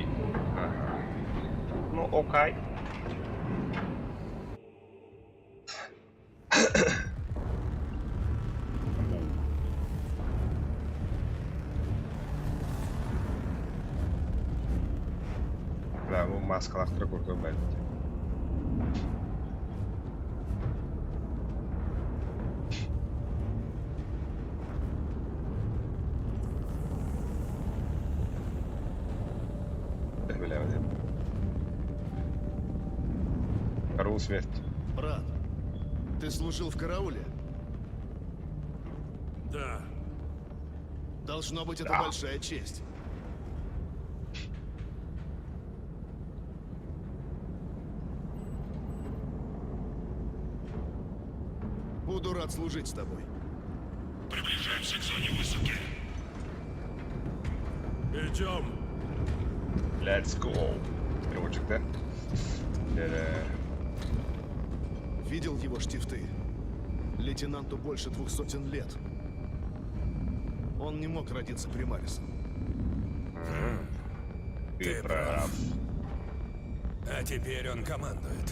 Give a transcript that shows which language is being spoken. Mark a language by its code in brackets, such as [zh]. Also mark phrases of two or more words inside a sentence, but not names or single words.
[ru] Ага. Ну, окей. Да, [tr] bu maskalar kurdu belki. Bilemedim. [ru] Караул смерти. Брат, ты служил в карауле? Да. Должно быть, это Да. большая честь. буду рад служить с тобой. Приближаемся к зоне высадки. Идем. [en] Let's go. [ru] Переводчик, да? Да-да. Видел его штифты? Лейтенанту больше 200 лет. Он не мог родиться примарисом. Ты прав. А теперь он командует.